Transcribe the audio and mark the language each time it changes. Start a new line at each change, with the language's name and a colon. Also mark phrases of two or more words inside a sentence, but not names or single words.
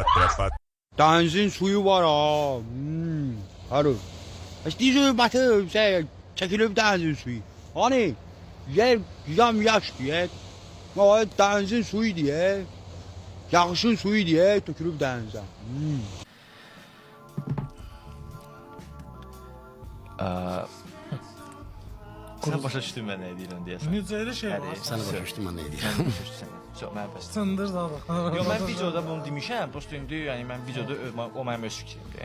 Turkish: Denizin suyu var ha. Harun. İşte batı çekilip denizin suyu. Hani yer yaş diye. Ama denizin suyu diye. Yağışın suyu diye tökülüp denize.
Azerbaijani: Sən başa düşdün mən nə deyirəm deyəsən. Necə elə şey var? Sən başa düşdün mən nə deyirəm. Sən başa düşdün. Çox mən başa düşdüm. Sındır da bax. Yox, mən videoda bunu demişəm. Prosta indi yəni mən videoda o mənim öz fikrimdir.